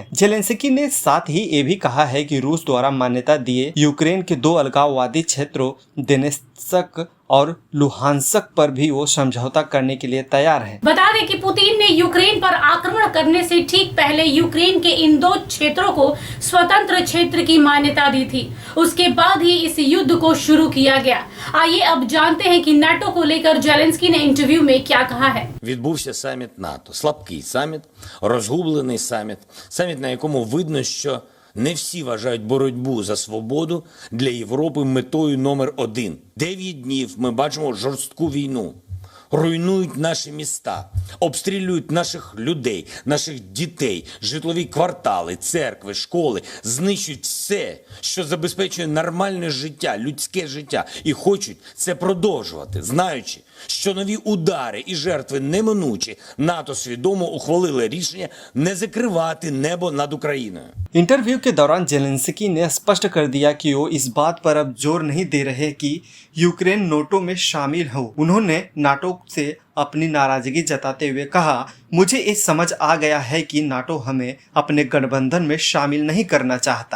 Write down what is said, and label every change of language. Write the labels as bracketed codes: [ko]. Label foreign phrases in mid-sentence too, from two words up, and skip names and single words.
[hi] जेलेंस्की ने साथ ही ये भी कहा है कि रूस द्वारा मान्यता दिए यूक्रेन के दो अलगाववादी क्षेत्रों दोनेत्स्क और लुहांस्क पर भी वो समझौता करने के लिए तैयार है। बता दें कि पुतिन ने यूक्रेन पर आक्रमण करने से ठीक पहले यूक्रेन के इन दो क्षेत्रों को स्वतंत्र क्षेत्र की मान्यता दी थी। उसके बाद ही इस युद्ध को शुरू किया गया। आइए अब जानते हैं कि नाटो को लेकर जेलेंस्की ने इंटरव्यू में क्या कहा है। [uk] Відбувся саміт НАТО. Слабкий саміт, розгублений саміт. Саміт, на якому видно, що не всі вважають боротьбу за свободу для Європи метою номер один. 9 днів ми бачимо жорстку війну. Руйнують наші міста, обстрілюють наших людей, наших дітей, житлові квартали, церкви, школи, знищують все, що забезпечує нормальне життя, людське життя, і хочуть це продовжувати, знаючи, що нові удари і жертви неминучі. НАТО свідомо ухвалили рішення не закривати небо над Україною. [hi] इंटरव्यू के दौरान जेलेंस्की ने स्पष्ट कर दिया कि वो इस बात पर अब जोर नहीं दे रहे कि यूक्रेन नाटो में शामिल हो। उन्होंने नाटो से अपनी नाराजगी जताते हुए कहा, मुझे ये समझ आ गया है कि नाटो हमें अपने गठबंधन में शामिल नहीं करना चाहता।